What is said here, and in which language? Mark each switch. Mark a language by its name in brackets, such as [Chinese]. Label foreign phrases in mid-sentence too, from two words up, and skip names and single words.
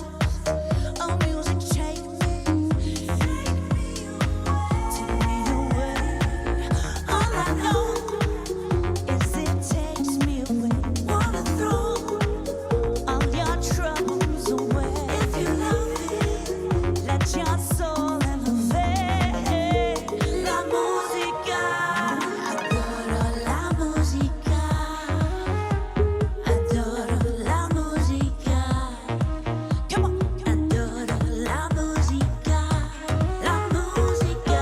[English] Oh, music, take me away. All I know is it takes me away. Wanna throw all your troubles away. If you love it, let your soul elevate. [Spanish] La música, adoro la música, adoro la música. [English] Come on, [Spanish] adoro la música, la música.